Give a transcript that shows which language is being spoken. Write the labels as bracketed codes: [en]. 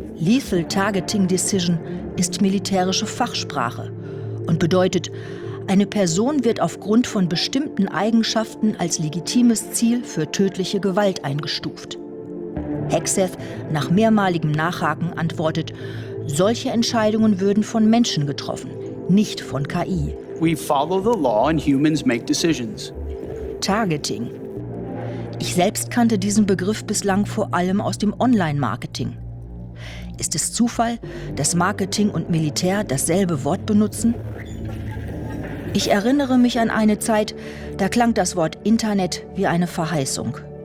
[en] Lethal targeting decision [de] ist militärische Fachsprache und bedeutet: Eine Person wird aufgrund von bestimmten Eigenschaften als legitimes Ziel für tödliche Gewalt eingestuft. Hegseth, nach mehrmaligem Nachhaken, antwortet, solche Entscheidungen würden von Menschen getroffen, nicht von KI. [en] We follow the law and humans make decisions. Targeting. [de] Ich selbst kannte diesen Begriff bislang vor allem aus dem Online-Marketing. Ist es Zufall, dass Marketing und Militär dasselbe Wort benutzen? Ich erinnere mich an eine Zeit, da klang das Wort Internet wie eine Verheißung.